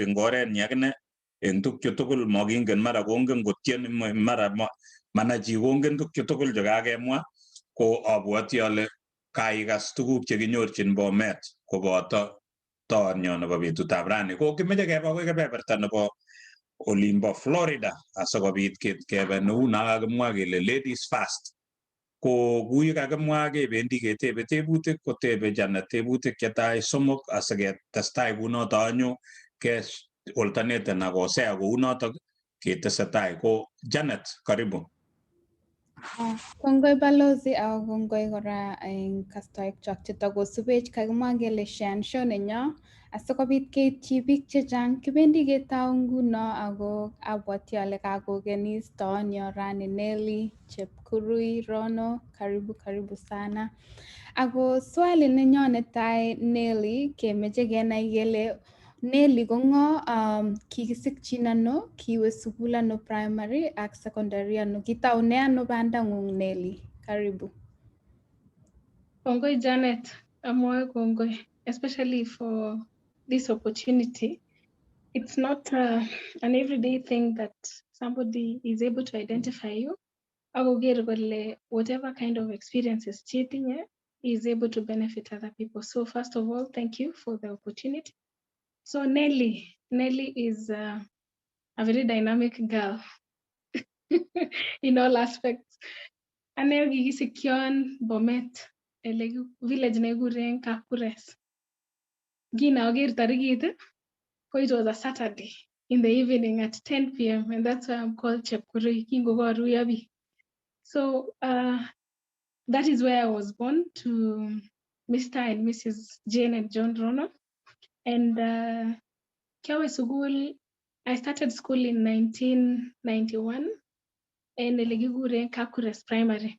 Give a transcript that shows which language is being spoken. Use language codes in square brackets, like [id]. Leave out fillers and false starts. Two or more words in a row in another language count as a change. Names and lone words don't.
[kln] eng orenyi akine eng tukchu tugul makingen mara kongen kotien mara manachi kongen tukchu tugul chekakemwa ko abwoti ale kaikas tuguk chekinyorchin Bomet koboto toonyo nebo betutab rani ko kimeche keba akoi kebeberta nebo olimbo Florida asikobit kebe neu nakakimwa kele [en] ladies first [kln] ko kuye kakimwa kebendi ketebe tebutik kotebe Janet tebutik chetai somok asiketestai kunoto anyo ke alternate na kosea kounotok ketesetai ko Janet karibu. Kongoi balozi au kongoi kora eng kastoik chok chetakosubech kakimwa kele Shan show nenyo asikobit keitchi biik chechang kibendi ketau nguno ako abwati ale kakokenis toonyo rani Nelly Chepkirui Ronoh [sw] karibu sana [kln] ako swali nenyo netai Nelly kemeche kenai kele Nelly ko ngo kikisikchin ano kiwe sukul ano primary ak secondary ano kitaune ano bandang'ung Nelly karibu. Kongoi Janet, amwoe kongoi, [en] especially for this opportunity. It's not an everyday thing that somebody is able to identify you. [kln] Akoger kole [en] whatever kind of experiences cheating is able to benefit other people. So first of all, thank you for the opportunity. So Nelly is a very dynamic girl in all aspects. [kln] Ane kikisikyon Bomet, village nekikuren Kakures. Kinager tarikit, [en] it was a Saturday in the evening at 10 p.m. and that's why I'm called Chepkirui, [kln] Kingogoruya bi. [en] So that is where I was born to Mr. and Mrs. Jane and John Ronoh. And I started school in 1991 and Elegiguren Kakures Primary.